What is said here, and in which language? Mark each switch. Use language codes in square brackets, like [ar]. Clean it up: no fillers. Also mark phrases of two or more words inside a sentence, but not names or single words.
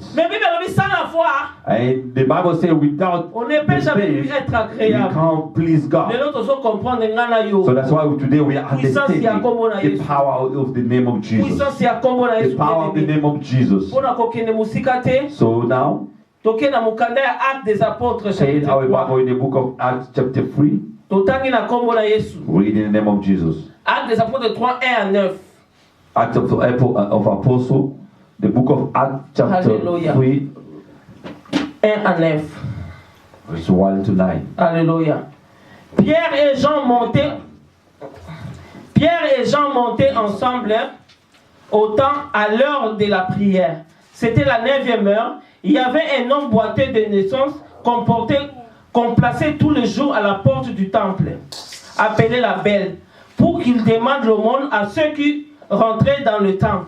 [en] And the Bible says without faith, you can't please God. So that's why today we are understanding the power of the name of Jesus. The power of the name of Jesus. So now, [ln] Toke na mukanda ya [fr] Actes des Apôtres chapitre 3. [en] In the book of Acts chapter 3. [ln] Totangi na kombo na Yesu. [en] Read in the name of Jesus. [fr] Actes des Apôtres 3, 1 à 9. [en] Acts of Apostles, the book of Acts chapter Hallelujah. 3. [fr] 1 à 9. [en] Verse 1 to 9. [fr] Alléluia. Pierre et Jean montaient ensemble au temps à l'heure de la prière. C'était la 9e heure. Il y avait un homme boiteux de naissance qu'on plaçait tous les jours à la porte du temple, appelé la Belle, pour qu'il demande l'aumône à ceux qui rentraient dans le temple.